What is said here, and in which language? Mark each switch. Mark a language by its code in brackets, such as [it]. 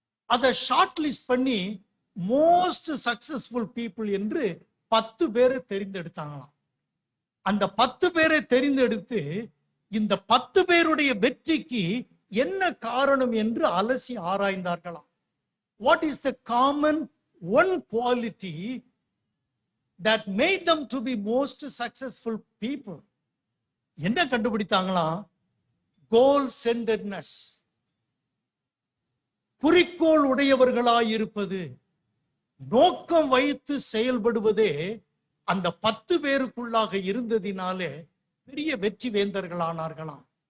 [ta] அதை short list பண்ணி [en] most successful people [ta] என்று 10 பேரை தெரிந்தெடுத்தாங்களாம். அந்த 10 பேரை தெரிந்தெடுத்து இந்த 10 பேருடைய வெற்றிக்கு என்ன காரணம் என்று அலசி ஆராய்ந்தார்களாம். [en] What is the common one quality that made them to be most successful people? [ta] என்ன கண்டுபிடித்தாங்களாம்? கோல் சென்டர்னஸ், குறிக்கோள் உடையவர்களாய் இருப்பது, நோக்கம் வைத்து செயல்படுவதே அந்த 10 பேருக்குள்ளாக இருந்ததினாலே பெரிய வெற்றி வேந்தர்களானார்களாம்.